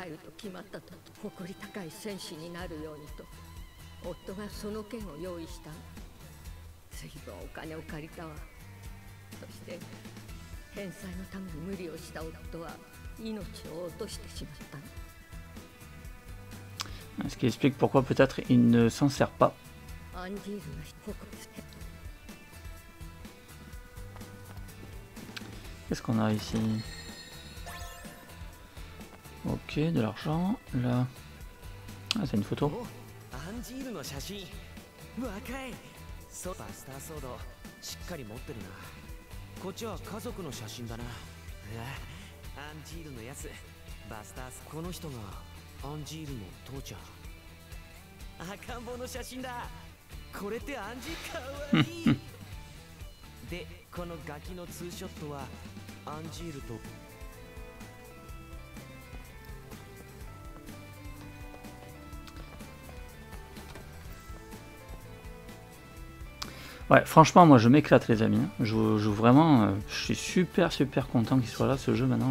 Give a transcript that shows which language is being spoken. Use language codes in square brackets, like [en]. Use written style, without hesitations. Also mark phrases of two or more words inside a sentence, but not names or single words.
[ja] 入ると決まったと、誇り高い戦士になるようにと夫がその剣を用意した。随分お金を借りたわ。そして返済のために無理をした夫は命を落としてしまったの。 [fr] Ce qui explique pourquoi peut-être il ne s'en sert pas. [ja] アンジールが誇り。 [fr] Qu'est-ce qu'on a ici? Ok, de l'argent. Là. Ah, c'est une photo. [ja] アンジールの写真。若い。そう、バスターソードしっかり持ってるな。こっちは家族の写真だな。アンジールのやつ。バスタース。この人がアンジールの父ちゃん。赤ん坊の写真だ。これってアンジーかわいい。で、このガキのツーショットはアンジールと。 [fr] Ouais, franchement, moi je m'éclate, les amis. Je joue vraiment. Je suis super content qu'il soit là, ce jeu maintenant.